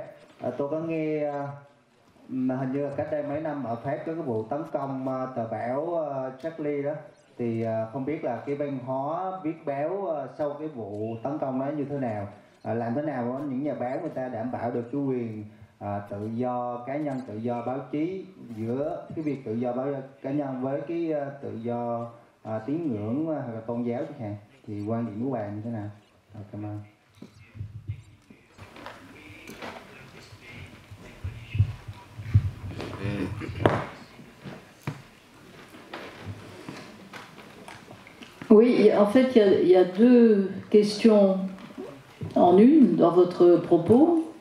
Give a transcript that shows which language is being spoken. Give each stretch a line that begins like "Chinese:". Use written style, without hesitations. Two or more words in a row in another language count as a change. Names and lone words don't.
Vietnamese: Tôi có nghe hình như là cách đây mấy năm ở Pháp có cái vụ tấn công tờ báo Charlie đó, thì không biết là cái văn hóa viết báo sau cái vụ tấn công đó như thế nào, làm thế nào những nhà báo người ta đảm bảo được cái quyền tự do cá nhân, tự do báo chí, giữa cái việc tự do báo cá nhân với cái tự do tín ngưỡng hoặc là tôn giáo chẳng hạn, thì quan điểm của bà như thế nào? Cảm ơn.
French: Oui, en fait, il y a deux questions en une dans votre propos.